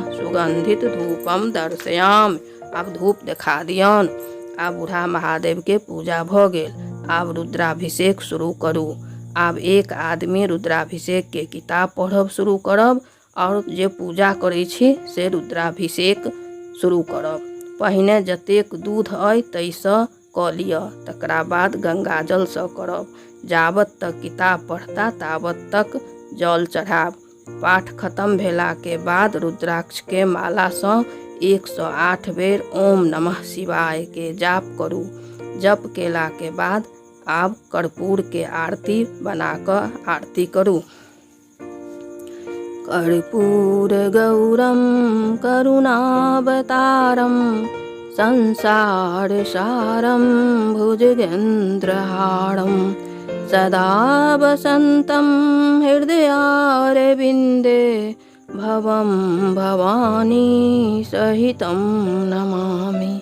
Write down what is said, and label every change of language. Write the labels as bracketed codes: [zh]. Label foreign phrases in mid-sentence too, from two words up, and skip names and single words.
[sa] सुगंधित धूपम दर्शयामि। [mai] अब धूप दिखा दियौन। आब बूढ़ा महादेव के पूजा भ गेल। आब रुद्राभिषेक शुरू करू। आब एक आदमी रुद्राभिषेक के किताब पढ़ब शुरू करब और जे पूजा करै छी से रुद्राभिषेक शुरू करब। पहिने जतेक दूध अइ ताहिसँ कऽ लिअ, तकरा बाद गंगाजल सँ करब। जाबत तक किताब पढ़ता ताबत तक जल चढ़ाब। पाठ खत्म भेला के बाद रुद्राक्ष के माला सँ 108 बेर [sa] ओम नमः शिवाय [mai] के जाप करू। जप केला के बाद आब कर्पूर के आरती बना कऽ आरती करू। [sa] कर्पूर गौरम करुणावतारम संसार सारम भुजगेन्द्रहारम सदा वसन्तं हृदयारविन्दे भवं भवानी सहितं नमामि।